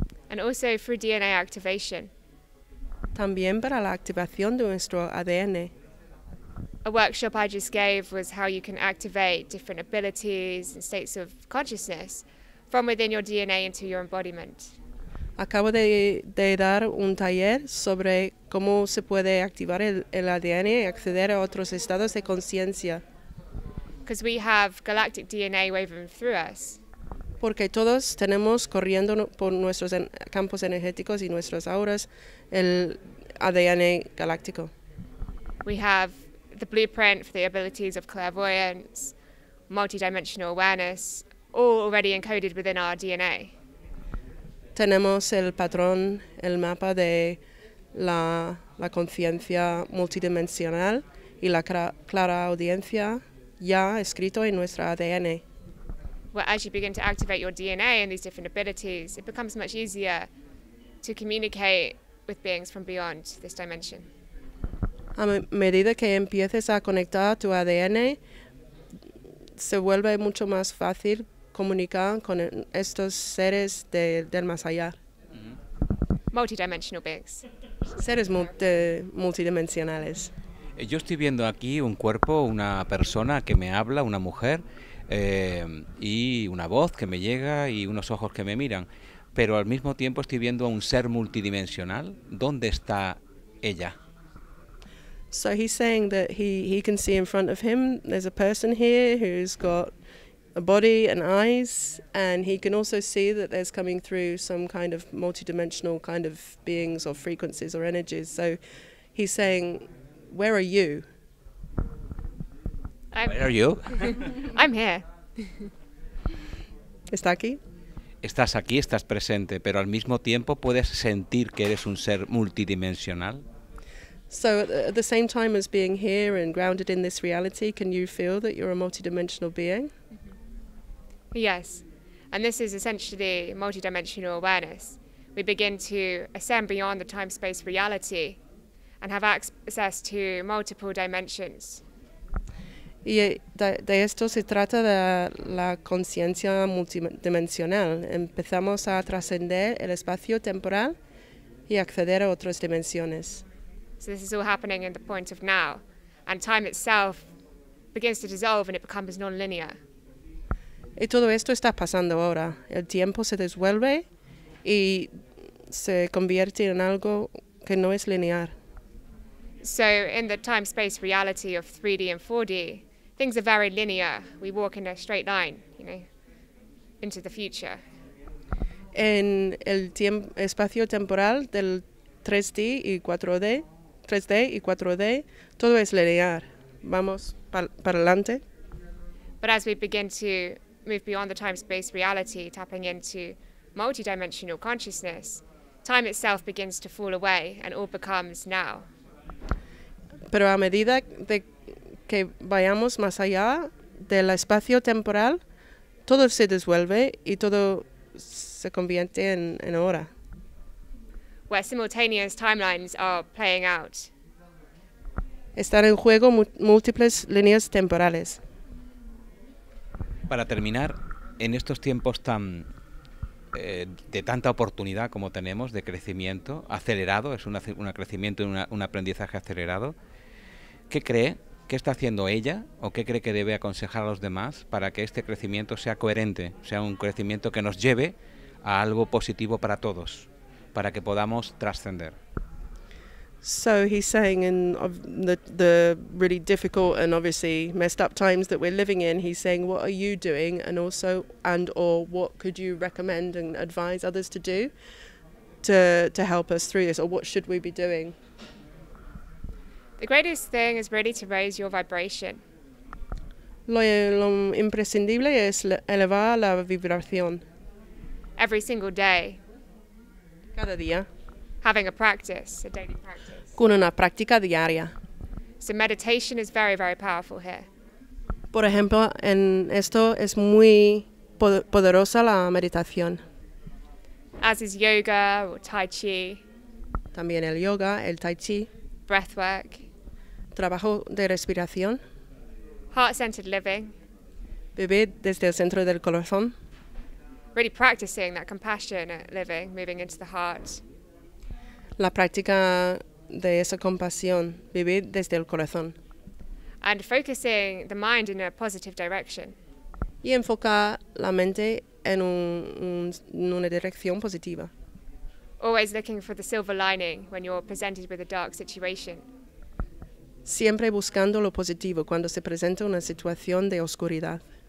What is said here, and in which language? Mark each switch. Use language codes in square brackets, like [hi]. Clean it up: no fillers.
[en] And also through DNA activation. [es] También para la activación de nuestro ADN. [en] A workshop I just gave was how you can activate different abilities and states of consciousness from within your DNA into your embodiment. [es] Acabo de dar un taller sobre cómo se puede activar el ADN y acceder a otros estados de conciencia. [en] Because we have galactic DNA woven through us. [es] Porque todos tenemos corriendo por nuestros campos energéticos y nuestras auras el ADN galáctico. [en] We have the blueprint for the abilities of clairvoyance, multidimensional awareness, all already encoded within our DNA. [es] Tenemos el patrón, el mapa de la conciencia multidimensional y la clara audiencia ya escrito en nuestra ADN. [en] Well, as you begin to activate your DNA and these different abilities, it becomes much easier to communicate with beings from beyond this dimension. [es] A medida que empieces a conectar tu ADN, se vuelve mucho más fácil comunicar con estos seres del más allá. [en] Multidimensional beings. [es] Seres multidimensionales. Yo estoy viendo aquí un cuerpo, una persona que me habla, una mujer, y una voz que me llega y unos ojos que me miran, pero al mismo tiempo estoy viendo a un ser multidimensional. ¿Dónde está ella? [en] So he's saying that he can see in front of him there's a person here who's got a body and eyes, and he can also see that there's coming through some kind of multidimensional kind of beings or frequencies or energies. So he's saying, where are you? Where are you? I'm here. [es] ¿Está aquí? estás aquí, estás presente, pero al mismo tiempo puedes sentir que eres un ser multidimensional. [en] So at the same time as being here and grounded in this reality, can you feel that you're a multidimensional being? Yes, and this is essentially multidimensional awareness. We begin to ascend beyond the time-space reality and have access to multiple dimensions. [es] Y de esto se trata de la consciencia multidimensional. Empezamos a trascender el espacio temporal y acceder a otras dimensiones. [en] So this is all happening in the point of now, and time itself begins to dissolve and it becomes non-linear. [es] Y todo esto está pasando ahora. El tiempo se disuelve y se convierte en algo que no es lineal. [en] So in the time-space reality of 3D and 4D, things are very linear. We walk in a straight line, into the future. [es] En el espacio temporal del 3D y 4D, todo es lineal. Vamos para adelante. [en] But as we begin to move beyond the time-space reality, tapping into multidimensional consciousness, time itself begins to fall away and all becomes now. [es] Pero a medida de que vayamos más allá del espacio temporal, todo se disuelve y todo se convierte en ahora. [en] Where simultaneous timelines are playing out. [es] Están en juego múltiples líneas temporales. Para terminar, en estos tiempos de tanta oportunidad como tenemos, de crecimiento acelerado, es un crecimiento y un aprendizaje acelerado, ¿qué cree? ¿Qué está haciendo ella o qué cree que debe aconsejar a los demás para que este crecimiento sea coherente, sea un crecimiento que nos lleve a algo positivo para todos, para que podamos trascender? [en] So he's saying in the really difficult and obviously messed up times that we're living in, he's saying, what are you doing, and also or what could you recommend and advise others to do to help us through this, or what should we be doing? The greatest thing is really to raise your vibration. [es] Lo imprescindible es elevar la vibración. [en] Every single day. [es] Cada día. [en] Having a practice, a daily practice. [es] Con una práctica diaria. [en] So meditation is very, very powerful here. [es] Por ejemplo, en esto es muy poderosa la meditación. [en] As is yoga or tai chi. [es] También el yoga, el tai chi. [en] Breathwork. [es] Trabajo de respiración. [en] Heart-centered living. [es] Vivir desde el centro del corazón. [en] Really practicing that compassionate living, moving into the heart. [es] La práctica de esa compasión, vivir desde el corazón. [en] And focusing the mind in a positive direction. [es] Y enfocar la mente en una dirección positiva. [en] Always looking for the silver lining when you're presented with a dark situation. [es] Siempre buscando lo positivo cuando se presenta una situación de oscuridad.